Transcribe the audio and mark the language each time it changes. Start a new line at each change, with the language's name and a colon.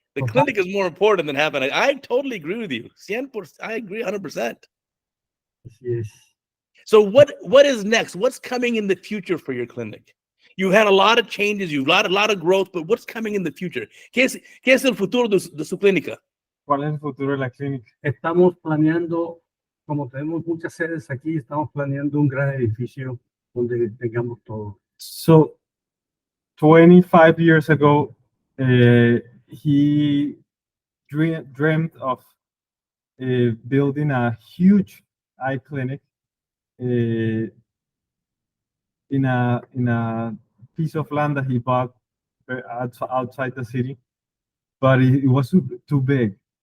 English: The clinic is more important than having it. I totally agree with you. 100%, I agree 100%.
Spanish: Así es.
English: So what is next? What's coming in the future for your clinic? You had a lot of changes, you've had a lot of growth, but what's coming in the future?
Spanish: ¿Qué es el futuro de su clínica? ¿Cuál es el futuro de la clínica? Estamos planeando, como tenemos muchas sedes aquí, estamos planeando un gran edificio donde tengamos todo.
English: So 25 years ago, he dreamed of building a huge eye clinic in a piece of land that he bought outside the city, but it was too big.